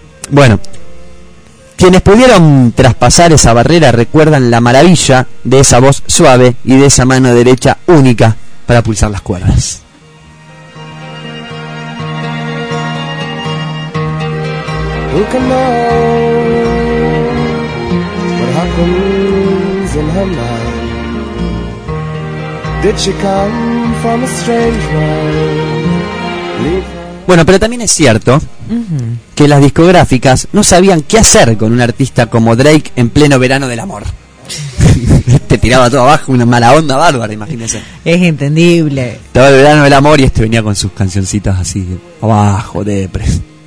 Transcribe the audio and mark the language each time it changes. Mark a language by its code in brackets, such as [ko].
[es] Bueno. Quienes pudieron traspasar esa barrera recuerdan la maravilla de esa voz suave y de esa mano derecha única para pulsar las cuerdas. [en] Who can know what happens in her mind? Did she come from a strange world? [es] Bueno, pero también es cierto que las discográficas no sabían qué hacer con un artista como Drake en pleno verano del amor. Te tiraba todo abajo, una mala onda bárbara, imagínense. Es entendible. Estaba el verano del amor y este venía con sus cancioncitas así, abajo, depres.